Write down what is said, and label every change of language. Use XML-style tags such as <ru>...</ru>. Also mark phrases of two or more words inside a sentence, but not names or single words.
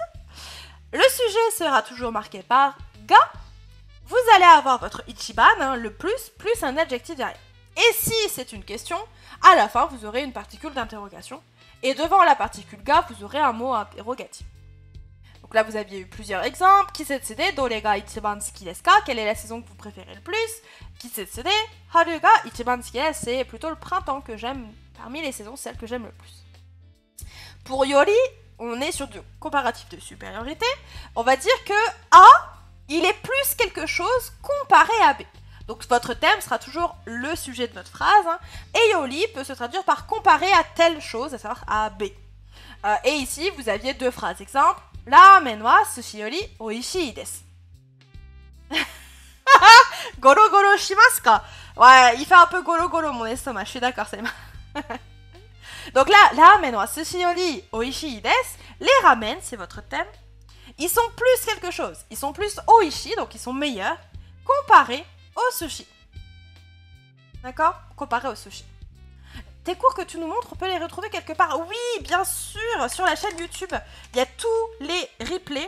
<fr>Le sujet sera toujours marqué par ga. Vous allez avoir votre Ichiban, hein, le plus un adjectif derrière. Et si c'est une question, à la fin, vous aurez une particule d'interrogation. Et devant la particule ga, vous aurez un mot interrogatif. Donc là, vous aviez eu plusieurs exemples.</fr> <ja>季節で、どれが一番好きですか?</ja> <fr>Quelle est la saison que vous préférez le plus?</fr> <ja>季節で、春が一番好きです.</ja> <fr>C'est plutôt le printemps que j'aime, parmi les saisons, celle que j'aime le plus. Pour Yori, on est sur du comparatif de supériorité. On va dire que A, il est plus quelque chose comparé à B. Donc votre thème sera toujours le sujet de notre phrase. Hein, et Yori peut se traduire par comparer à telle chose, à savoir à B. Et ici, vous aviez deux phrases. Exemple,</fr> <ja>ラーメンは寿司より美味しいです. ゴロゴロしますか?</ja> <fr>Ouais, il fait un peu golo golo mon estomac, je suis d'accord, c'est mal. Donc là,</fr> <ja>ラーメンは寿司より美味しいです.</ja> <fr>Les ramen, c'est votre thème. Ils sont plus quelque chose. Ils sont plus oishi, donc ils sont meilleurs, comparés au sushi. D'accord? Comparés au sushi. Tes cours que tu nous montres, on peut les retrouver quelque part. Oui, bien sûr, sur la chaîne YouTube, il y a tous les replays.</fr>